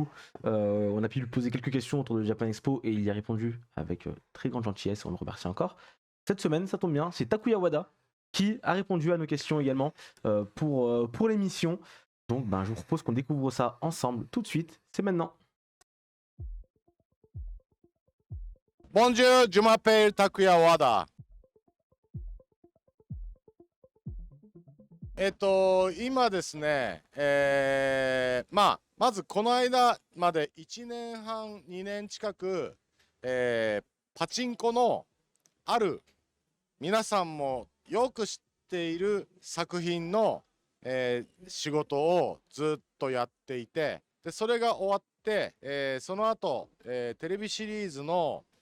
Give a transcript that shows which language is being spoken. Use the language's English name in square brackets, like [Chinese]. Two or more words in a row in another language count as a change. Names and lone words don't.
[French] On a pu lui poser quelques questions autour de Japan Expo et il y a répondu avec très grande gentillesse, on le remercie encore. Cette semaine, ça tombe bien, c'est Takuya Wada qui a répondu à nos questions également pour l'émission. Donc je vous propose qu'on découvre ça ensemble tout de suite, c'est maintenant. Bonjour, je m'appelle Takuya Wada. [Japanese] 今ですね、まずこの間まで1年半、2年近く、パチンコのある皆さんもよく知っている作品の、仕事をずっとやっていて、でそれが終わって、その後、テレビシリーズの